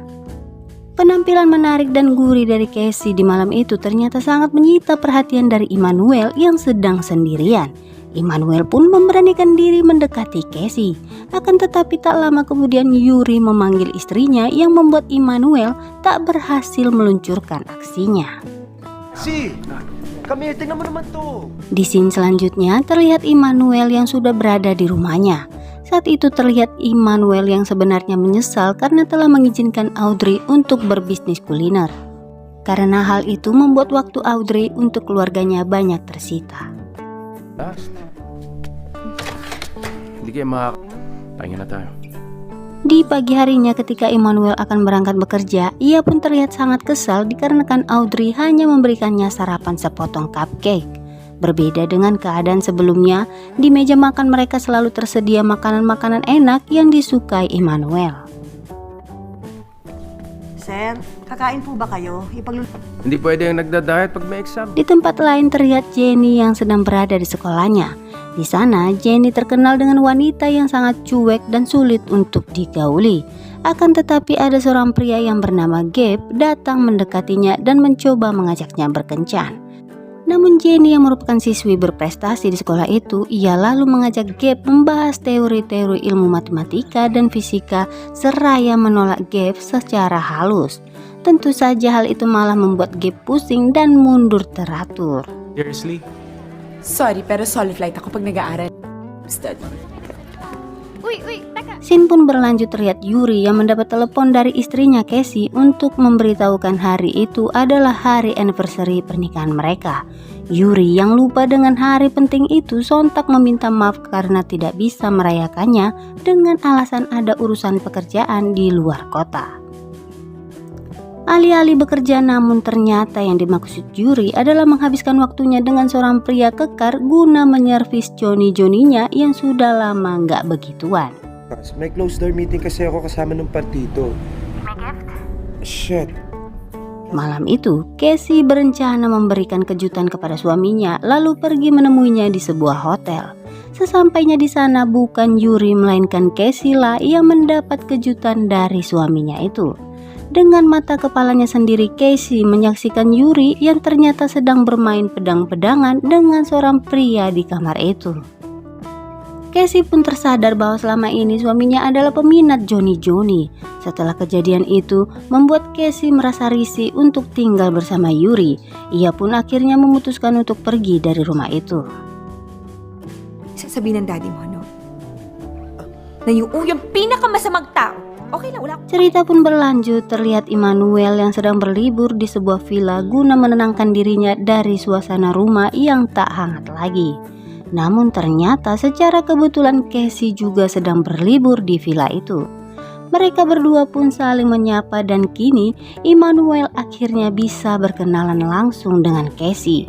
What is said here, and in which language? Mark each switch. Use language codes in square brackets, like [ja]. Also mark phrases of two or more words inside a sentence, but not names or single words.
[id] Penampilan menarik dan gurih dari Casey di malam itu ternyata sangat menyita perhatian dari Immanuel yang sedang sendirian. Immanuel pun memberanikan diri mendekati Casey. Akan tetapi tak lama kemudian Yuri memanggil istrinya yang membuat Immanuel tak berhasil meluncurkan aksinya. [tl] Kami, tingnan mo naman to. [id] Di scene selanjutnya terlihat Immanuel yang sudah berada di rumahnya. Saat itu terlihat Immanuel yang sebenarnya menyesal karena telah mengizinkan Audrey untuk berbisnis kuliner. Karena hal itu membuat waktu Audrey untuk keluarganya banyak tersita. [tl] Hindi kayo Pahinga na tayo. [id] Di pagi harinya ketika Immanuel akan berangkat bekerja, ia pun terlihat sangat kesal dikarenakan Audrey hanya memberikannya sarapan sepotong cupcake. Berbeda dengan keadaan sebelumnya, di meja makan mereka selalu tersedia makanan-makanan enak yang disukai Immanuel. [tl] Sir, kakain po ba kayo? Hindi pwede yung nagda-diet pag may exam. [id] Di tempat lain terlihat Jenny yang sedang berada di sekolahnya. Di sana, Jenny terkenal dengan wanita yang sangat cuek dan sulit untuk digauli. Akan tetapi ada seorang pria yang bernama Gabe datang mendekatinya dan mencoba mengajaknya berkencan. Namun Jenny yang merupakan siswi berprestasi di sekolah itu, ia lalu mengajak Gabe membahas teori-teori ilmu matematika dan fisika seraya menolak Gabe secara halus. Tentu saja hal itu malah membuat Gabe pusing dan mundur teratur. [en] Seriously? Sorry, [tl] pero [en] solo flight [tl] ako pag nag-aaral. [en] Study. [tl] Uy, teka. [id] Scene pun berlanjut terlihat Yuri yang mendapat telepon dari istrinya Casey untuk memberitahukan hari itu adalah hari anniversary pernikahan mereka. Yuri yang lupa dengan hari penting itu sontak meminta maaf karena tidak bisa merayakannya dengan alasan ada urusan pekerjaan di luar kota. Alih-alih bekerja, namun ternyata yang dimaksud Yuri adalah menghabiskan waktunya dengan seorang pria kekar guna menyervis Johnny-Johnny-nya yang sudah lama nggak begituan. [tl] May [en] closed door meeting [tl] kasi ako kasama ng partido. [en] Shit. [id] Malam itu, Casey berencana memberikan kejutan kepada suaminya lalu pergi menemuinya di sebuah hotel. Sesampainya di sana bukan Yuri melainkan Casey lah yang mendapat kejutan dari suaminya itu. Dengan mata kepalanya sendiri, Casey menyaksikan Yuri yang ternyata sedang bermain pedang-pedangan dengan seorang pria di kamar itu. Casey pun tersadar bahwa selama ini suaminya adalah peminat Johnny-Johnny. Setelah kejadian itu, membuat Casey merasa risih untuk tinggal bersama Yuri. Ia pun akhirnya memutuskan untuk pergi dari rumah itu. [tl] Sasabihin ng daddy mo, no? Na yung pinakamasamang tao. Okay lang, wala. [id] Cerita pun berlanjut, terlihat Immanuel yang sedang berlibur di sebuah villa guna menenangkan dirinya dari suasana rumah yang tak hangat lagi. Namun ternyata secara kebetulan Casey juga sedang berlibur di villa itu. Mereka berdua pun saling menyapa dan kini Immanuel akhirnya bisa berkenalan langsung dengan Casey.